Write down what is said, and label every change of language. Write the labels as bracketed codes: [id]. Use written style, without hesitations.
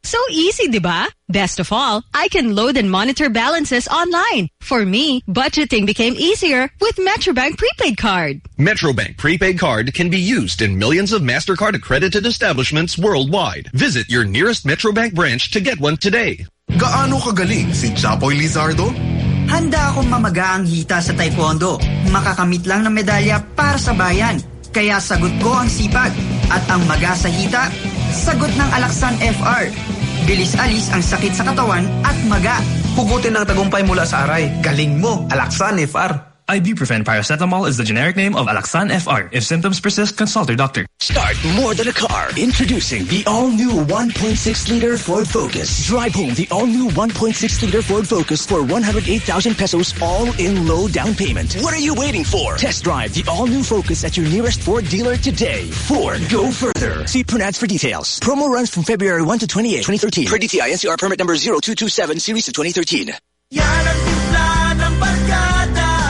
[en] So easy, diba? Best of all, I can load and monitor balances online. For me, budgeting became easier with Metrobank prepaid card. Metrobank prepaid card can be used in millions of MasterCard accredited establishments worldwide. Visit your nearest Metrobank branch to get one today. [tl] Gaano kagaling si Chapoy Lizardo? Handa akong mamaga ang hita sa Taekwondo. Makakamit lang ng medalya para sa bayan. Kaya sagot ko ang sipag. At ang maga sa hita, sagot ng Alaksan FR. Bilis-alis ang sakit sa katawan at maga. Hugutin ng tagumpay mula sa aray. Galing mo, Alaksan FR. [en] Ibuprofen Paracetamol is the generic name of Alaksan FR. If symptoms persist, consult your doctor. Start more than a car. Introducing the all-new 1.6-liter Ford Focus. Drive home the all-new 1.6-liter Ford Focus for 108,000 pesos all in low down payment. What are you waiting for? Test drive the all-new Focus at your nearest Ford dealer today. Ford, go further. See Punads for details. Promo runs from February 1 to 28, 2013. Per DTI NCR permit number 0227, series of 2013. [tl] Yan ang simpla ng barkada.